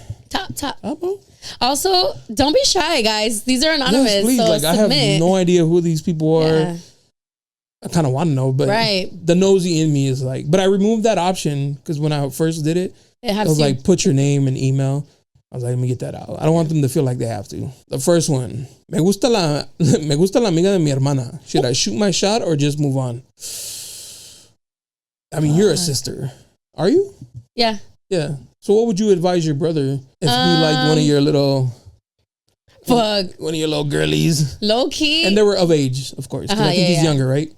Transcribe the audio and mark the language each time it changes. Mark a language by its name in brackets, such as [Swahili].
[English] Top. Also, don't be shy, guys. These are anonymous. Yes, please. So like, I have no idea who these people are. Yeah. I kind of want to know, but the nosy in me is like, but I removed that option because when I first did it, was like, put your name and email. I was like, let me get that out. I don't want them to feel like they have to. The first one, [Spanish] me gusta la amiga de mi hermana. [English] Should I shoot my shot or just move on? I mean, you're a sister. Are you? Yeah. Yeah. So what would you advise your brother if he liked one of your little... One of your little girlies. Low key. And they were of age, of course. I think he's younger, right?